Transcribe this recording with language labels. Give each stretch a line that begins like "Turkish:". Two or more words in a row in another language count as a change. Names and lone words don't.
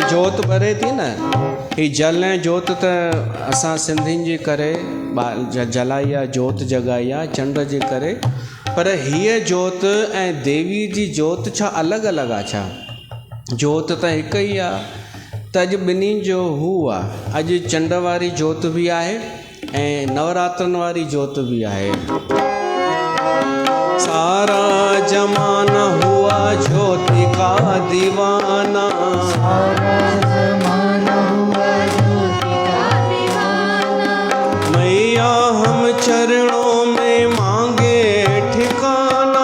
Sindhi: जोत ॿरे थी न, ही जल ऐं जोत त असां सिंधियुनि जे करे जलाई आहे, जोत जॻाई आहे चंड जे करे। पर हीअ जोत ऐं देवी जी जोत छा अलॻि अलॻि आहे छा? जोत त हिकु ई आहे। त अॼु ॿिन्हिनि जो हू आहे, अॼु चंड वारी जोत बि आहे ऐं नवरात्रनि वारी जोत बि आहे।
Hindi: सारा जमाना हुआ ज्योति का दीवाना, सारा ज़माना हुआ ज्योति का दीवाना। मैया हम चरणों में मांगे ठिकाना,